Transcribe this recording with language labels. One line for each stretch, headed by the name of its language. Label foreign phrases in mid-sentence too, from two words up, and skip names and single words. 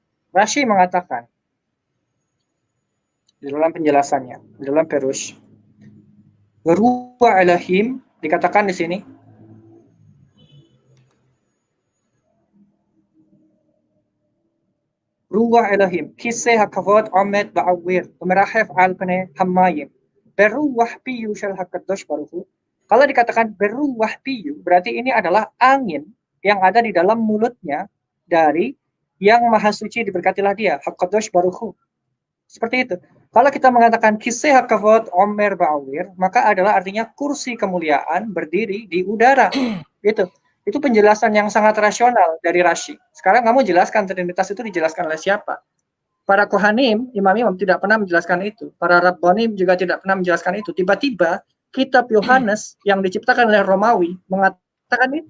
Indonesian: Rashi mengatakan di dalam penjelasannya, di dalam Perush,
Hebrew: רוח אלהים
Indonesian: dikatakan di sini
Hebrew: רוח אלהים כסא הכבוד עומד באויר ומרחף על פני המים ברוח פיו של הקדוש ברוך הוא.
Indonesian: Kalau dikatakan
Hebrew: ברוח פיו,
Indonesian: berarti ini adalah angin yang ada di dalam mulutnya dari yang maha suci diberkatilah dia,
Hebrew: הקדוש ברוך הוא.
Indonesian: Seperti itu. Kalau kita mengatakan
Hebrew: כסא הכבוד עומד באויר,
Indonesian: maka adalah artinya kursi kemuliaan berdiri di udara. Itu penjelasan yang sangat rasional dari Rashi. Sekarang kamu jelaskan Trinitas itu dijelaskan oleh siapa? Para Kohanim, imam-imam tidak pernah menjelaskan itu. Para Rabbanim juga tidak pernah menjelaskan itu. Tiba-tiba kitab Yohanes yang diciptakan oleh Romawi mengatakan itu.